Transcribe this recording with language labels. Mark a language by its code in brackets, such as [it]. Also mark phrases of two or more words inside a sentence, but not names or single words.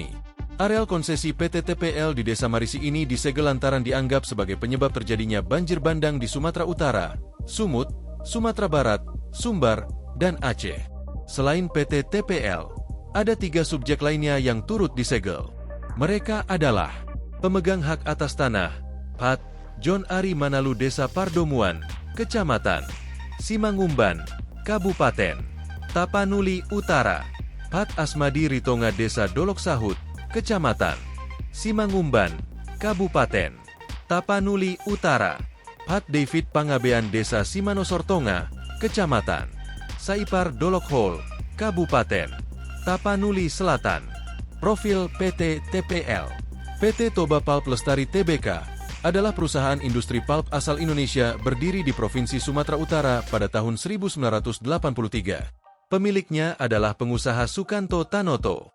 [id] Areal konsesi PT TPL di Desa Marisi ini disegel lantaran dianggap sebagai penyebab terjadinya banjir bandang di Sumatera Utara, Sumut, Sumatera Barat, Sumbar, dan Aceh. Selain PT TPL, ada 3 subjek lainnya yang turut disegel. Mereka adalah pemegang hak atas tanah, Pat. John Ari Manalu Desa Pardomuan, Kecamatan Simangumban, Kabupaten Tapanuli Utara, Pat Asmadi Ritonga Desa Dolok Sahut, Kecamatan Simangumban, Kabupaten Tapanuli Utara, Pat David Pangabean Desa Simanosortonga, Kecamatan Saipar Dolok Hol, Kabupaten Tapanuli Selatan. Profil PT TPL. PT Toba Pulp Lestari Tbk adalah perusahaan industri pulp asal Indonesia berdiri di Provinsi Sumatera Utara pada tahun 1983. Pemiliknya adalah pengusaha Sukanto Tanoto.